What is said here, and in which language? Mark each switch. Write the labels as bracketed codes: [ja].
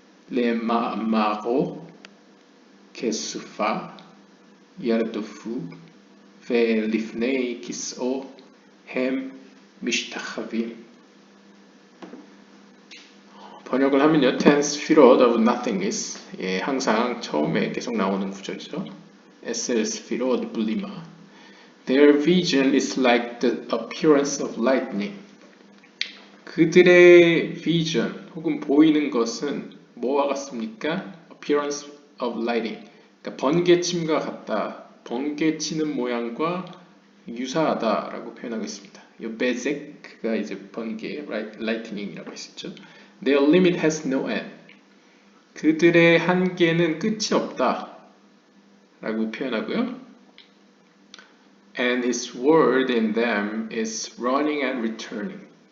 [he] ולמאמרו כסופה ירדפו ולפני כסאו הם משתחווים. [ko] 번역을 하면요, [en] ten sphirot of nothingness, [ko] 항상 처음에 계속 나오는 구절이죠. Esel sphirot blima. [en] Their vision is like the appearance of lightning. [ko] 그들의 vision 혹은 보이는 것은 뭐와 같습니까? [en] Appearance of lighting. [ko] 그러니까 번개침과 같다. 번개치는 모양과 유사하다라고 표현하고 있습니다. 이 bezek가 이제 번개, lightning이라고 했었죠. [en] Their limit has no end. [ko] 그들의 한계는 끝이 없다. 라고 표현하고요. [en] And his word in them is running and returning.